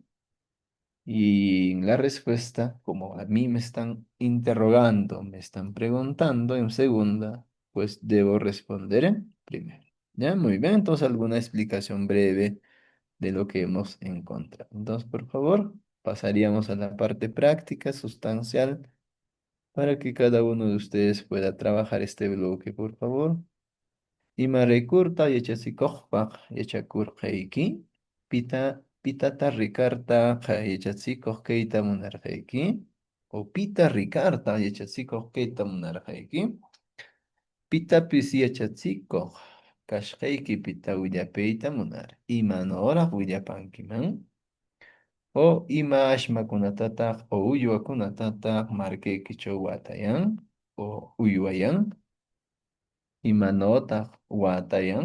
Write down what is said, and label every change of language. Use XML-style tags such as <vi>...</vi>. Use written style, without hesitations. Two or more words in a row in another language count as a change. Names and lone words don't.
<es>Y en la respuesta, como a mí me están interrogando, me están preguntando en segunda, pues debo responder en primera. ¿Ya? Muy bien, entonces alguna explicación breve de lo que hemos encontrado. Entonces, por favor, pasaríamos a la parte práctica, sustancial, para que cada uno de ustedes pueda trabajar este bloque, por favor.</es> <qu>Imaraykurta yachachikuqpaq yachakurqayki, pitata rikarta yachachikuq kayta munarqayki, o pita rikarta yachachikuq kayta munarqayki, pitapis yachachikuq kashqayki pita willapayta munar, imanoraq willapankiman, o ima ashmakunatataq o uywakunatataq markaykichaw watayan, o uywayan, imanotaq watayan.</qu>